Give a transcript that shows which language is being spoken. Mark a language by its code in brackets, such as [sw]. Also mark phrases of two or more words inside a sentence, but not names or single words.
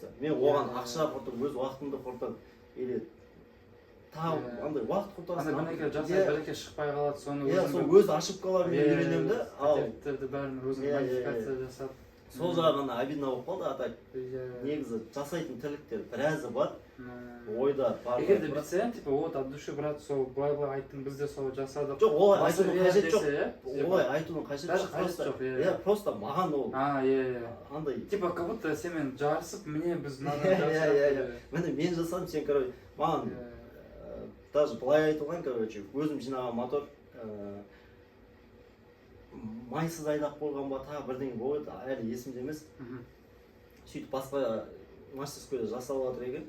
[kk] Мен оған ақша құртып, өз уақытымды құртып, или андай уақыт құртасың. Андай бірнеке жасай, бірнеке шықпай қалады, соны сол өзі ашып қалар, мен үйренемін да. Пакеттерді бәрін өзің модификация жасап. Сол жағы ғана обидно болып қалды, [ru] а так [kk] негізі жасайтын тірліктер біразы бар, ойда бар. Егер де білсең, [ru] типа, от от души брат, [kk] сол былай айттың, біз де сол жасадық. Жоқ, олай айтудың қажет жоқ. Олай айтудың қажет жоқ. Просто маған ол андай. [ru] Типа, как будто [kk] сенімен жарысып, міне біз мынадан жасадық. Міне мен жасадым, сен, короче, маған даже былай айтылған, короче, өзім жинаған мотор майсыз айдап қойған ба, тағы бірдеңе болды, әлі есімде емес. Сөйтіп басқа мастерскойда жасалып жатыр екен.